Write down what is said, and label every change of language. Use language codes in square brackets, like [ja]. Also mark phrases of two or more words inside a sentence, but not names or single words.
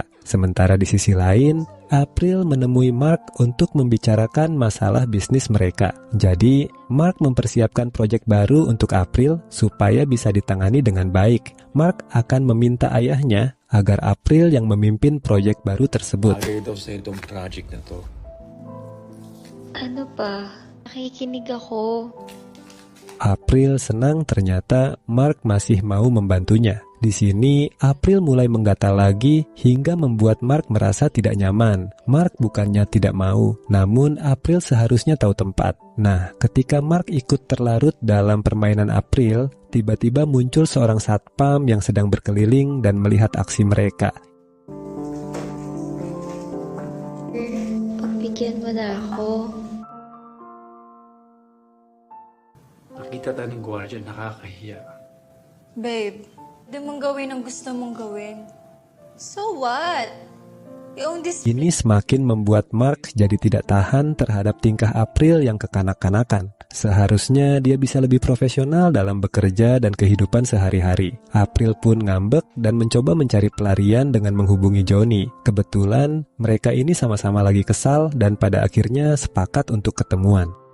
[id] Sementara di sisi lain, April menemui Mark untuk membicarakan masalah bisnis mereka. Jadi, Mark mempersiapkan proyek baru untuk April supaya bisa ditangani dengan baik. Mark akan meminta ayahnya agar April yang memimpin proyek baru tersebut. [tl] Bagay daw sa itong project na to. Ano pa? Nakikinig ako. [id] April senang ternyata Mark masih mau membantunya. Di sini, April mulai menggatal lagi hingga membuat Mark merasa tidak nyaman. Mark bukannya tidak mau, namun April seharusnya tahu tempat. Nah, ketika Mark ikut terlarut dalam permainan April, tiba-tiba muncul seorang satpam yang sedang berkeliling dan melihat aksi mereka. [tl] Pagbigyan mo na ako. Nakita tayo ng gwardiya, nakakahiya. Babe, di mong gawin ang gusto mong gawin. [en] So what? You own this. [id] Ini semakin membuat Mark jadi tidak tahan terhadap tingkah April yang kekanak-kanakan. Seharusnya dia bisa lebih profesional dalam bekerja dan kehidupan sehari-hari. April pun ngambek dan mencoba mencari pelarian dengan menghubungi Johnny. Kebetulan mereka ini sama-sama lagi kesal dan pada akhirnya sepakat untuk ketemuan.